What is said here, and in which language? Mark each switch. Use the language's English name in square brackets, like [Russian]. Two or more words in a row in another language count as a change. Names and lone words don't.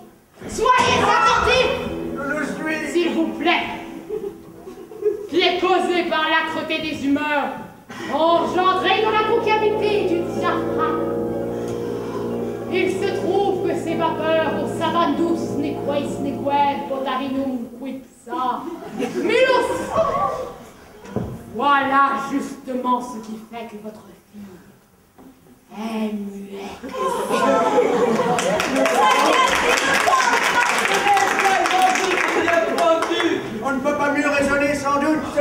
[French] Soyez attentifs, Je le suis. s'il vous plaît, qui est causée par l'âcreté des humeurs, engendrée dans la concavité du diaphragme. Il se trouve que ces vapeurs aux savanes douces [Latin] nequeis nequev potarinum quipsa milus. [French] Voilà justement ce qui fait que votre fille est muette. On ne peut pas mieux raisonner sans doute.